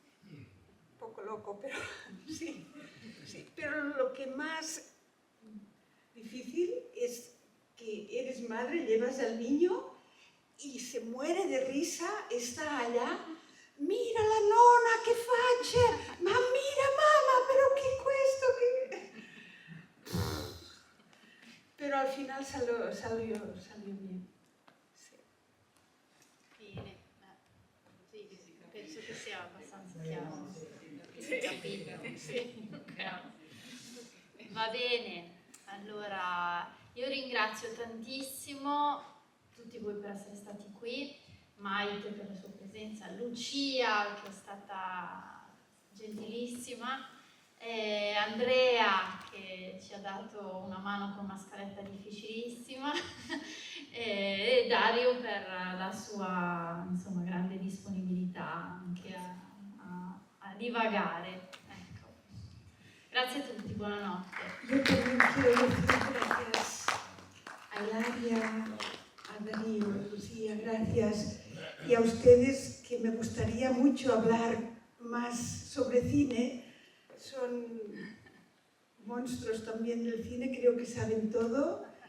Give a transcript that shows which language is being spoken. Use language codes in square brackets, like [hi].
[es] Un poco loco, pero sí. Pero lo que más difícil es que eres madre, llevas al niño y se muere de risa, está allá. [it] Mira la nonna che faccia, ma mira mamma, però che questo, che... [es] Pero al final salió bien. [it] Sì. Bene, sì, penso che sia abbastanza chiaro. Sì, capito. Sì, chiaro. Va bene, allora io ringrazio tantissimo tutti voi per essere stati qui, Maite per la sua presenza, Lucia che è stata gentilissima, Andrea che ci ha dato una mano con una scaletta difficilissima e Dario per la sua grande disponibilità anche a divagare. Ecco. Grazie a tutti, buonanotte. [es] Yo también quiero decir gracias a Ilaria, a Darío, a Lucía, gracias. Y a ustedes, que me gustaría mucho hablar más sobre cine. Son monstruos también del cine, creo que saben todo.